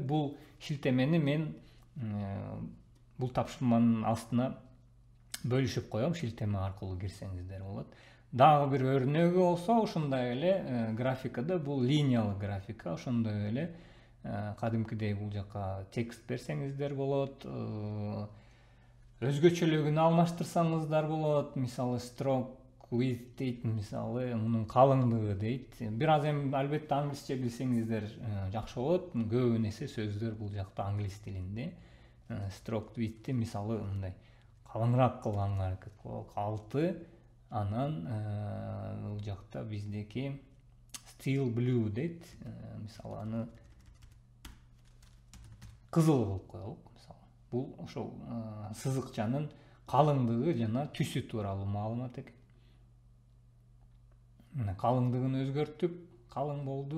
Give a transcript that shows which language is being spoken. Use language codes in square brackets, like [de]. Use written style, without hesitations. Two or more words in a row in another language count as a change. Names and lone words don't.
[ky] Бул шилтемени мен бул тапшырманын астына бөлүшүп коем, шилтеме аркылуу кирсеңиздер болот. Дагы бир өрнөгү болсо, ошондой эле графикада бул линиялык графика, ошондой эле кадимкидей бул жака текст берсеңиздер болот. Өзгөчөлүгүн алмаштырсаңыздар болот. Мисалы [en] stroke width [ky] дейт, мисалы мунун калыңдыгы дейт. Бир аз эми албетте англисче билсеңиздер жакшы болот. Көбүн эсе сөздөр бул жакта англис тилинде. [en] Stroke width'ти [ky] мисалы мындай калыңыраак кылганга аракет кылалык. 6, анан бул жакта биздеки [en] steel blue [ky] дейт. Мисалы аны кызыл кылып коелук. Бул ошол сызыкчанын калыңдыгы жана түсү тууралуу маалымат экен. Мына калыңдыгын өзгөрттүк, калың болду.